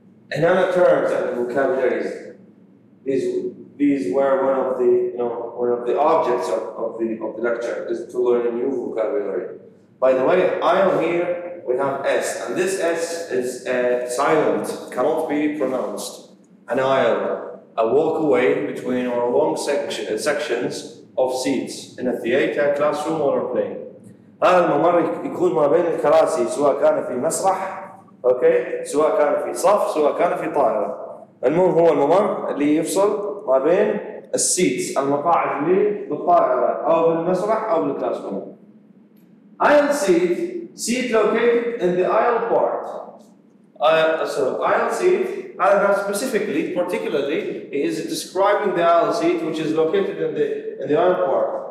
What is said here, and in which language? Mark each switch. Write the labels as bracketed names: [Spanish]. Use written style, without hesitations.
[English] Another terms and vocabularies. These were one of the objects of the lecture is to learn a new vocabulary. By the way, aisle here we have S, and this S is silent, cannot be pronounced. An aisle, a walkway between or along sections of seats in a theater, classroom, or a plane. [Arabic] هذا الممر يكون ما بين الكراسي سواء كان في مسرح، اوكي، سواء كان في صف، سواء كان في طائرة. المهم هو الممر اللي يفصل ما بين السيتس المقاعد اللي بالطائرة أو بالمسرح أو بالكلاسروم. [English] Aisle seat located in the aisle part. So aisle seat, specifically, particularly, is describing the aisle seat which is located in the aisle part.